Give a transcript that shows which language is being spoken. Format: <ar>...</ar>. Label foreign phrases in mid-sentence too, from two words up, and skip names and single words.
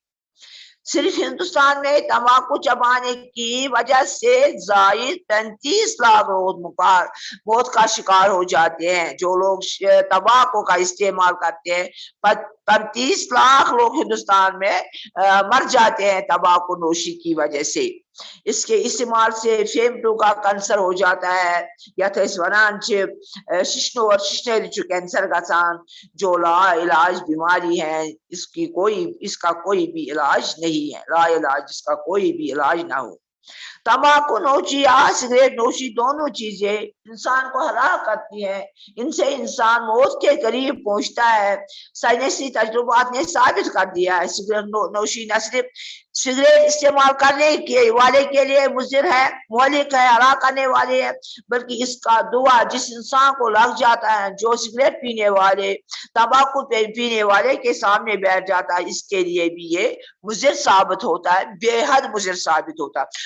<ur>صرف ہندوستان میں تمباکو چبانے کی وجہ سے زائد 35 لاکھ لوگ موت کا شکار ہو جاتے ہیں. جو لوگ تمباکو کا استعمال کرتے ہیں، 35 لاکھ لوگ ہندوستان میں مر جاتے ہیں تمباکو نوشی کی وجہ سے. اس کے استعمال سے پھیپھڑوں کا کینسر ہو جاتا ہے.</ur> <ks>یتھ اس ونان ششنو اور ششنری کینسر گژھان</ks> <ur>جو لا علاج بیماری ہے. اس کا کوئی بھی علاج نہیں ہے، لا علاج، اس کا کوئی بھی علاج نہ ہو. تمباکو نوشی یا سگریٹ نوشی دونوں چیزیں انسان کو ہلاک کرتی ہیں. ان سے انسان موت کے قریب پہنچتا ہے. سائنسی تجربات نے ثابت کر دیا ہے سگریٹ نوشی نہ صرف سگریٹ استعمال کرنے والے کے لیے مضر ہے، مہلک ہے، ہلاک کرنے والے ہے، بلکہ اس کا دوا جس انسان کو لگ جاتا ہے، جو سگریٹ پینے والے، تمباکو پینے والے کے سامنے بیٹھ جاتا ہے، اس کے لیے بھی یہ مضر ثابت ہوتا ہے، بے حد مضر ثابت ہوتا ہے.</ur>